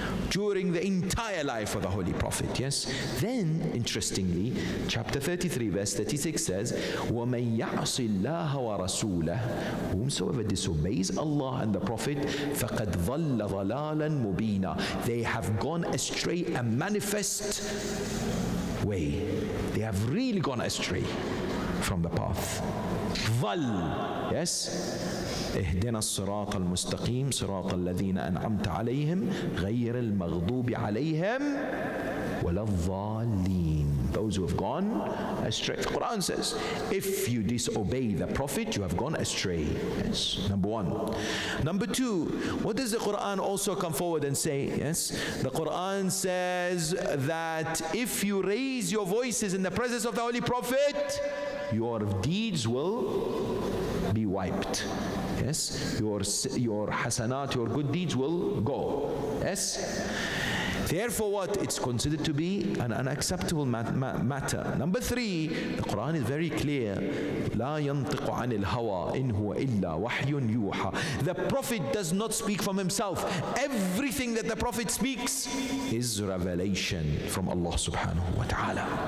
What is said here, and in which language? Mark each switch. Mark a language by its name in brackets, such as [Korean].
[English] During the entire life of the Holy Prophet, yes? Then, interestingly, chapter 33, verse 36 says, [Arabic] وَمَنْ يَعْصِ اللَّهَ وَرَسُولَهُ. [English] Whomsoever disobeys Allah and the Prophet, [Arabic] فَقَدْ ضَلَّ ضَلَالًا مُبِينًا. [English] They have gone astray, a manifest way. They have really gone astray from the path. ضَلَّ, yes? [Arabic] اهدنا الصراط المستقيم صراط الذين أنعمت عليهم غير المغضوب عليهم ولا الضالين. [English] Those who have gone astray. The Quran says, if you disobey the Prophet, you have gone astray. Yes, number one. Number two, what does the Quran also come forward and say? Yes, the Quran says that if you raise your voices in the presence of the Holy Prophet, your deeds will be wiped. Yes, your hasanat, your good deeds will go. Yes. Therefore what? It's considered to be an unacceptable matter. Number 3, the Quran is very clear. [Arabic] لا ينطق عن الهوى إن هو إلا وحي يوحى. [English] The Prophet does not speak from himself. Everything that the Prophet speaks is revelation from Allah subhanahu wa ta'ala.